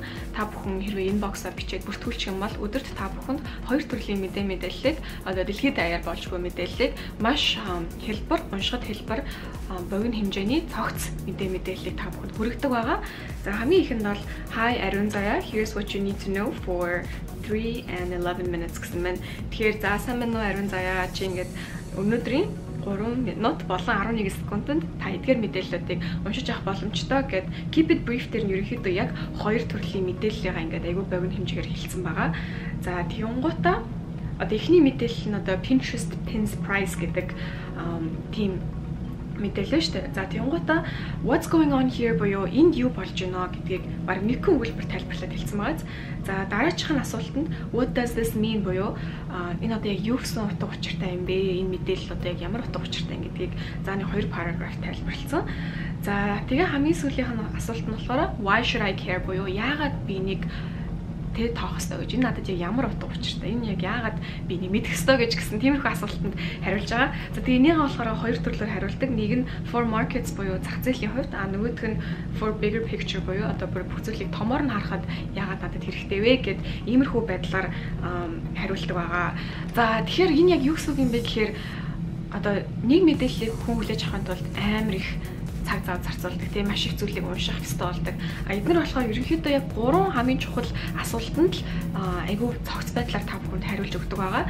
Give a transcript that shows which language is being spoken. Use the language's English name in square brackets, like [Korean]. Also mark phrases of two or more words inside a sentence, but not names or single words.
[Mongolian] Та бүхэн хэрвээ инбоксоо бичээд бүртгүүлчих юм бол өдөрт та бүхэнд 2 төрлийн мэдээллийг одоо дэлхийд даяар болж буй мэдээллийг маш хэлбэр, уншихад хэлбэр, богино хэмжээний цогц мэдээллийг та бүхэнд хүргэдэг байгаа. За хамгийн ихэнд бол Hi ариун заяа, [English] here's what you need to know for 3 and 11 minutes [Mongolian] гэсэн мэн. Тэгэхээр за сайн байна уу ариун заяа чи ингээд өнөөдрийн 3 минут болон 11 секундэд та эдгээр мэдээллүүдийг уншиж авах боломжтой гэд Keep it brief дээр нь ерөнхийдөө яг 2 төрлийн мэдээллийгаа ингээд айгүй богино хэмжээгээр хэлсэн байгаа. За тиймгуудаа одоо эхний мэдээлэл нь одоо [English] Pinterest Pins Price [Mongolian] гэдэг тийм мэдээлэл шүү дээ. За тиймгуудаа [English] what's going on here [Mongolian] буюу энд юу болж байна гэдгийг баг нэг өгүүлбэр тайлбарлаад хэлсэн байгаа. За дараачихын асуултанд [English] what does this mean [Mongolian] буюу энэ одоо яг юу гэсэн утга учиртай юм бэ? Энэ мэдээлэл одоо яг ямар утга учиртай юм гэдгийг зааны 2 параграф тайлбарлсан. За тэгээ хамгийн сүүлийнх нь асуулт нь болохоор [English] why should I care [Mongolian] буюу яагаад би нэг тоох ёстой гэж энэ надад яг ямар утга учиртай энэ яг яагаад би нэг мэдэх ёстой гэж гисэн тиймэрхүү асуултанд хариулж байгаа. За тэгээ энийгээ болохоор 2 төрлөөр хариулдаг. Нэг нь [English] for markets [Mongolian] буюу зах зээлийн хувьд, нөгөөх нь [English] for bigger picture [Mongolian] буюу одоо бүр бүх зүйлийг томоор нь харахад яагаад надад хэрэгтэй вэ гэд иймэрхүү байдлаар хариулдаг байгаа. За тэгэхээр энэ яг юу гэсэн үг юм бэ гэхээр одоо нэг мэдээллийг хүн хүлээж авахын тулд амар их цаг зав зарцуулдаг тийм маш их зүйлийг унших хэрэгтэй болдог. Эдгээр болохоор ерөнхийдөө яг 3 хамгийн чухал асуултанд л айгүй цогц байдлаар та бүхэнд хариулж өгдөг байгаа.